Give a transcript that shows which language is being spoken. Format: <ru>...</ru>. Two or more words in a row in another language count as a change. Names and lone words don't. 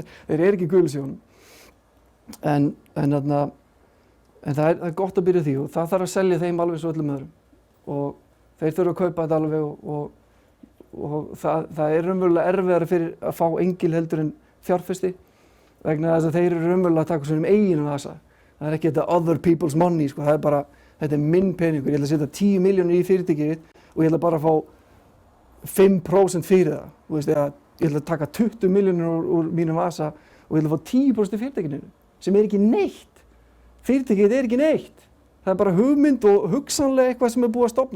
<is>Þeir eru ekki í gulusíðunum. En það er gott að byrja því og það þarf að selja þeim alveg svo öllum öðrum. Og þeir þurfa að kaupa þetta alveg og það er raunverulega erfiðara fyrir að fá engil heldur en fjárfesti vegna þess að þeir eru raunverulega að taka svona eigin vasa. Það er ekki þetta</is> <en>other people's money,</en> <is>sko. Það er bara, þetta er minn peningur. Ég ætla að setja 10 milljónir í fyrirtækið og ég ætla bara að fá 5% fyrir það. Þú veist, ég ætla að taka 20 milljónir úr mínum vasa og ég ætla að fá 10% í fyrirtækinu sem er ekki neitt. Fyrirtækið er ekki neitt. Það er bara hugmynd og hugsanlega eitthvað sem er búið að stofna.</is>